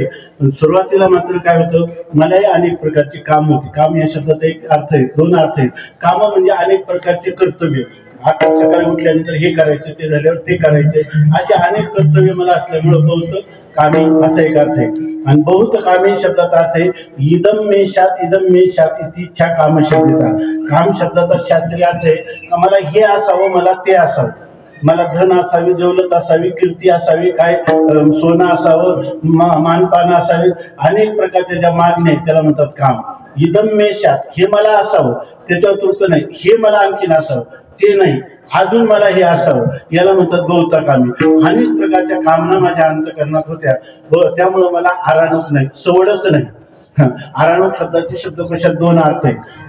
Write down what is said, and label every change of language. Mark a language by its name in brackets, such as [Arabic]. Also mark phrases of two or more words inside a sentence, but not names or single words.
[Marathi] पण सुरुवातीला मात्र काय होतं, मलाही अनेक प्रकारची काम होती. काम या शब्दाचा एक अर्थ आहे, दोन अर्थ आहेत. काम म्हणजे अनेक प्रकारचे कर्तव्य. आता सकाळी उठल्यानंतर हे करायचं, ते झाल्यावर ते करायचे, असे अनेक कर्तव्य मला असल्यामुळं बहुत कामी असा एक अर्थ आहे. आणि बहुत कामी शब्दाचा अर्थ आहे [Sanskrit] इदम मे शात इति इच्छा [Marathi] काम शब्दाचा. काम शब्दाचा शास्त्रीय अर्थ आहे मला हे असावं, मला ते असावं, मला धन असावी, दौलत असावी, कीर्ती असावी, काय सोनं असावं, मानपान असावी, अनेक प्रकारच्या ज्या मागण्या आहेत त्याला म्हणतात काम. [Sanskrit] इदम मे शात [Marathi] हे मला असावं, त्याच्यावर तृप्त नाही, हे मला आणखीन असावं, ते नाही, अजून मला हे असावं, याला म्हणतात बहुताकामी. अनेक प्रकारच्या कामना माझ्या अंतःकरणात होत्या, त्यामुळं मला आराणूक नाही, सवडच नाही. आराणूक शब्दाचे शब्दकोशात दोन अर्थ आहेत.